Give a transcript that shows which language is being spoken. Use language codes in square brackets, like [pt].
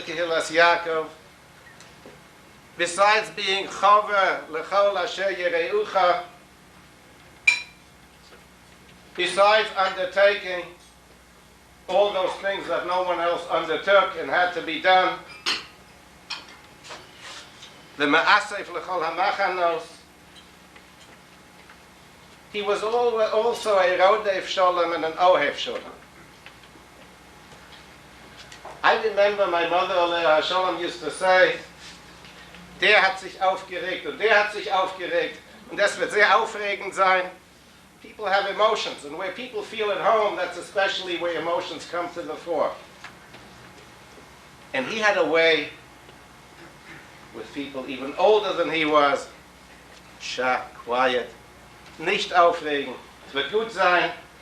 [en] Kehillas Yaakov, besides being [he] Chaver L'chol Asher Yereucha, [en] besides undertaking all those things that no one else undertook and had to be done, the [he] Ma'asef L'chol HaMachanos, [en] he was also a Rodef Sholem and an Ohev Sholem. I remember my mother, Alea Sholem, used to say, [de] der hat sich aufgeregt und der hat sich aufgeregt und das wird sehr aufregend sein. [en] People have emotions, and where people feel at home, that's especially where emotions come to the fore. And he had a way with people even older than he was, quiet, [de] nicht aufregen, es wird gut sein.